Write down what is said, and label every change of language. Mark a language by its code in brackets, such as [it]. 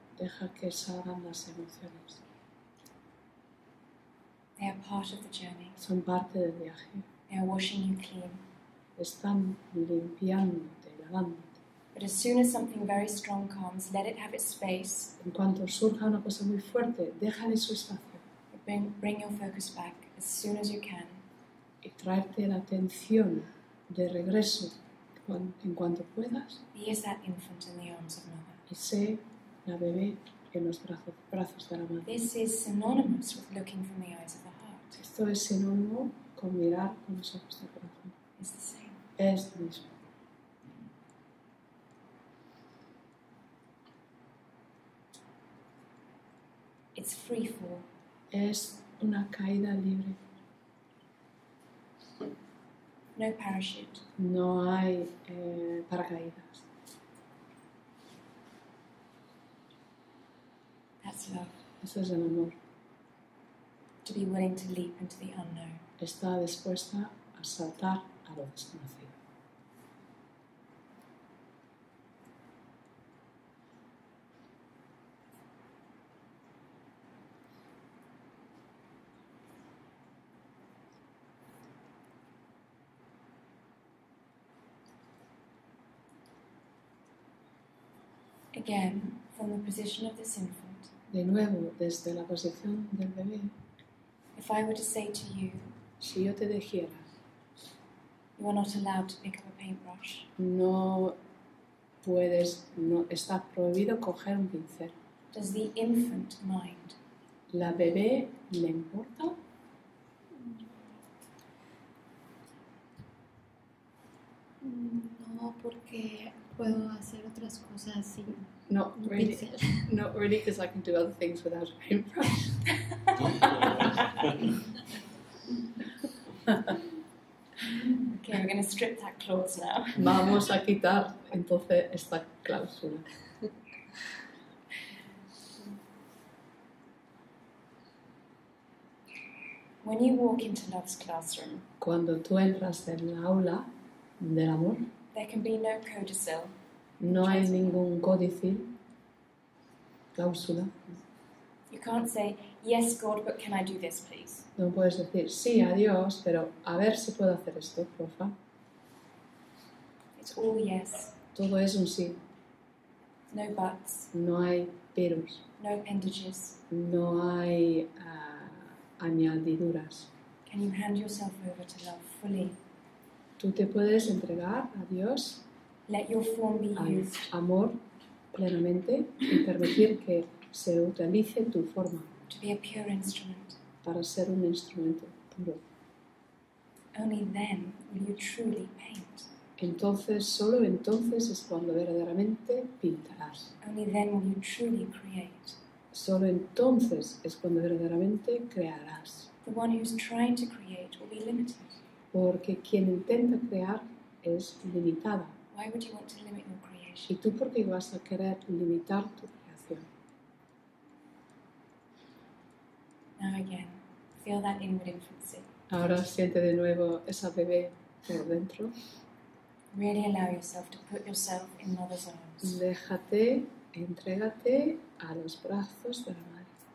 [es] Deja que salgan las emociones. [en] They are part of the journey. [es] Son parte del viaje. [en] They are washing you clean. [es] Están limpiándote, lavándote. [en] But as soon as something very strong comes, let it have its space. [es] En cuanto surja una cosa muy fuerte, déjale su espacio. [en] Bring your focus back as soon as you can. [es] Y traerte la atención de regreso en cuanto puedas. [en] Be as that infant in the arms of mother. [es] Y sé la bebé en los brazos de la madre. [en] This is synonymous with looking from the eyes of the heart. [es] Esto es sinónimo con mirar con los ojos del corazón. [en] It's the same. [es] Es lo mismo. [en] It's free fall. [es] Es una caída libre. [en] No parachute. [es] No hay paracaídas. [en] That's love. [es] Eso es el amor. [en] To be willing to leap into the unknown. [es] está dispuesta a saltar a lo desconocido. [en] Again, from the position of this infant, [es] De nuevo, desde la posición del bebé, [en] if I were to say to you, [es] si yo te dijera, [en] you are not allowed to pick up a paintbrush, [es] no puedes, no, está prohibido coger un pincel. [en] does the infant mind? [es] ¿La bebé le importa? No, porque puedo hacer otras cosas sin [en] Not [es] un [en] really, [es] pincel. [en] not really, because I can do other things without a paintbrush. Okay, we're going to strip that clause now. [es] Vamos a quitar entonces esta cláusula. [en] When you walk into love's classroom, [es] Cuando tú entras en la aula del amor, [en] there can be no codicil. [es] no hay ningún códice, cláusula. [en] You can't say, yes, God, but can I do this, please? [es] No puedes decir, sí, adiós, pero a ver si puedo hacer esto, porfa. [en] It's all yes, [es] Todo es un sí, [en] no buts, [es] no hay peros, [en] no appendages. [es] no hay añadiduras. [en] Can you hand yourself over to love fully? [es] Tú te puedes entregar a Dios, [en] Let your form be [es] al [en] used [es] amor plenamente y permitir que se utilice tu forma [en] to be a pure instrument. [es] para ser un instrumento puro. [en] Only then will you truly paint. [es] Entonces, solo entonces es cuando verdaderamente pintarás. [en] Only then will you truly create. [es] Solo entonces es cuando verdaderamente crearás. [en] The one who's trying to create will be limited. [es] Porque quien intenta crear es limitada. [en] Why would you want to limit your [es] ¿Y [en] creation? [es] tú por qué vas a querer limitar tu creación? [en] Now again, feel that inward infancy. [es] Ahora siente de nuevo esa bebé por dentro. [en] Really allow yourself to put yourself in mother's arms. [es] Déjate, entrégate a los brazos de la madre.